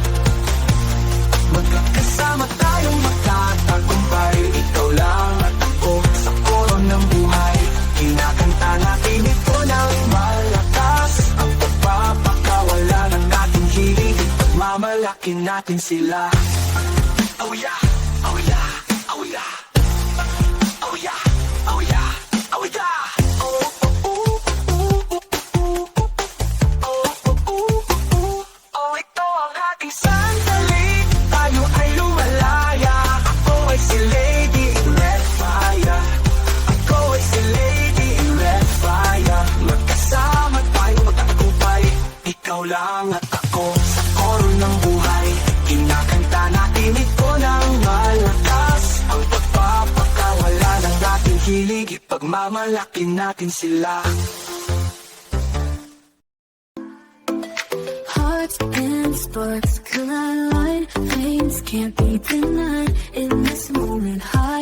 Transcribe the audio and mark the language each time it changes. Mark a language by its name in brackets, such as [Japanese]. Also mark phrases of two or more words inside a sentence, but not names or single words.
[Filipino] Magkakasama tayong magtatagumpay, ikaw lang at ako sa koro ng buhay. Kinakanta natin ito ng malakas, ang pagpapakawala ng ating hilig, pagmamalaki natin sila. Oh yeah, oh yeah, oh yeah, oh yeah, oh yeah, oh yeah. Oh, oh, oh, oh, oh, oh, oh, oh, ito ang ating sandali, tayo ay lumalaya. Ako ay si Lady in Red Fire. Ako ay si Lady in Red Fire. Magkasama tayo magtatagumpay, ikaw lang at ako sa koro ng buhay. Kinakanta natin ito ng malakas, ang pagpapakawala ng ating hilig, ipagmamalaki natin sila. [English] Hearts and sparks collide, flames can't be denied. In this moment,